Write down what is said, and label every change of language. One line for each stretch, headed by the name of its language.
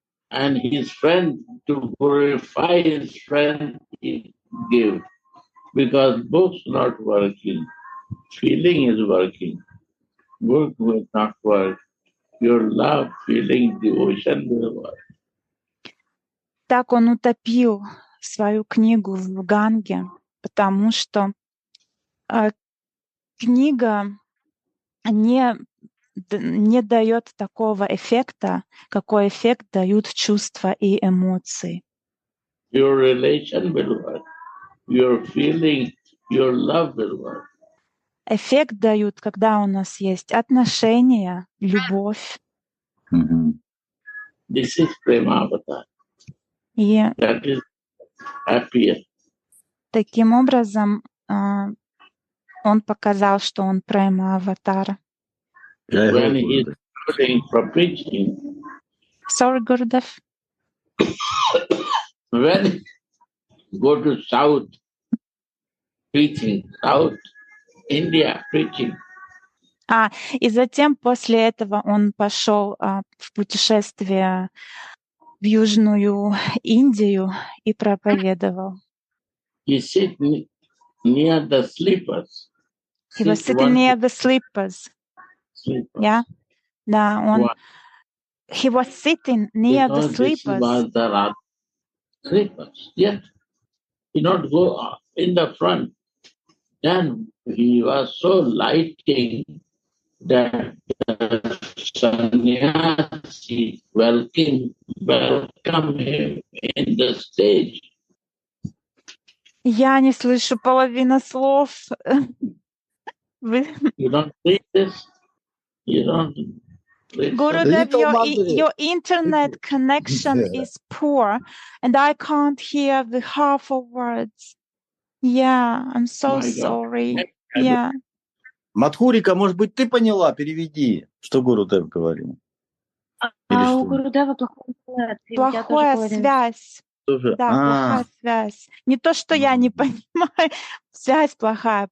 English: And his friend, to purify his friend, he gave. Because book's not working. Feeling is working. Book will not work. Your love, feeling, devotion will work.
Russian: Так он утопил свою книгу в Ганге, потому что книга не дает такого эффекта, какой эффект дают чувства и эмоции.
English: Your relation will work. Your feeling, your love will work.
Russian: Эффект дают, когда у нас есть отношения, любовь.
English: This is Prema Avatar.
Russian: И
English: that is happier.
Russian: Таким образом, он показал, что он према аватара.
English: When he is traveling for preaching, Sorry, Gurudev. when go to South preaching, South India preaching.
Russian: И затем после этого он пошел в путешествие в Южную Индию и проповедовал.
English: He sit near the sleepers. He was sitting near the sleepers. Yeah. Да, he was sitting near the sleepers. Was the sleepers. Yet he not go in the front. Then he was so lighting that the sannyasi welcome him in the stage.
Russian: Я не слышу половину слов.
English: You don't read this? You don't read Gurudev, your internet connection is poor, and I can't hear the half of words. Yeah, I'm so sorry. Yeah.
Russian: Мадхурика, может быть, ты поняла? Переведи, что Гурудев говорил. У Гурудева плохая связь. Да, плохая связь. Не то, что я не понимаю, связь плохая.